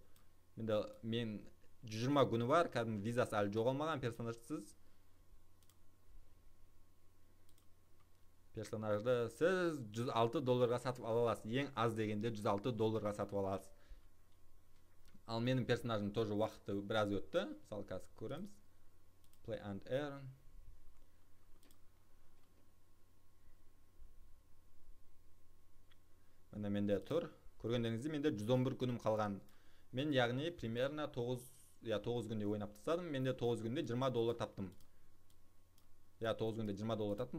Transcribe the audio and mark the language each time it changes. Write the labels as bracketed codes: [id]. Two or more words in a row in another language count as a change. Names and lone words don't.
[kk] Мен 120 күні бар, кәдімгі визасы әлі жоғалмаған персонажсыз. Персонажды сіз $106 сатып ала аласыз. Ең аз дегенде $106 сатып ала аласыз. Ал менің персонажым тоже уақыты біраз өтті. Мысалы қазір көреміз. [en] Play and earn. [kk] Міне менде тұр. Көргендеріңізде менде 111 күнім қалған. Мен яғни примерно 9 күнде ойнап тастадым. Менде 9 күнде $20 таптым. 9 күнде $20 таптым.